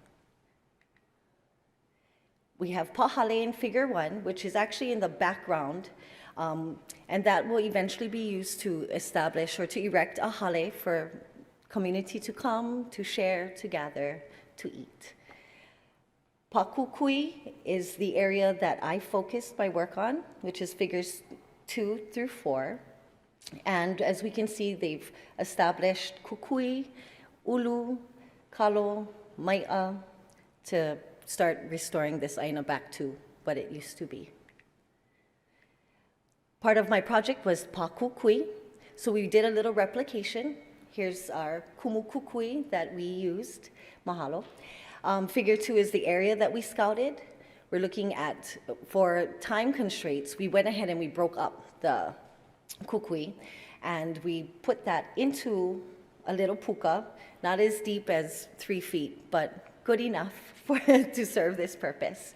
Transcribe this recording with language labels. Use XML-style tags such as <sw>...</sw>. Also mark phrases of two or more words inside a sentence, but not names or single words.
<en>We have Pahale in figure 1, which is actually in the background, and that will eventually be used to establish or to erect a hale for community to come, to share, to gather, to eat. Pakukui is the area that I focused my work on, which is figures 2 through 4. And as we can see, they've established</en> <haw>kukui, ulu, kalo, mai'a,</haw> <en>to start restoring this aina back to what it used to be. Part of my project was pakukui, so we did a little replication. Here's our kumukukui that we used, mahalo. Figure 2 is the area that we scouted. We're looking at, for time constraints, we went ahead and we broke up the kukui, and we put that into a little puka, not as deep as 3 feet, but good enough to serve this purpose.</en>